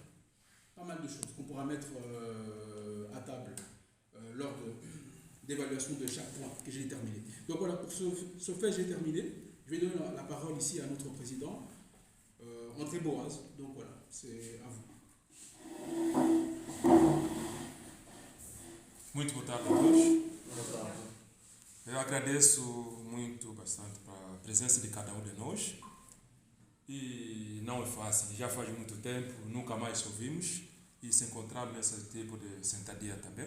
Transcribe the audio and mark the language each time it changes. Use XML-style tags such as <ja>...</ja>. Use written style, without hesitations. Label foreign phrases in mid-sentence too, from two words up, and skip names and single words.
<fr>Pas mal de choses qu'on pourra mettre à table lors d'évaluation de chaque point que j'ai terminé. Donc voilà, pour ce fait, j'ai terminé. Je vais donner la parole ici à notre président, André Boaz. Donc voilà, c'est à vous.</fr> <pt>Muito boa tarde a todos. Eu agradeço bastante a presença de cada um de nós. E não é fácil, já faz muito tempo, nunca mais ouvimos e se encontramos nesse tipo de sentadia também.</pt>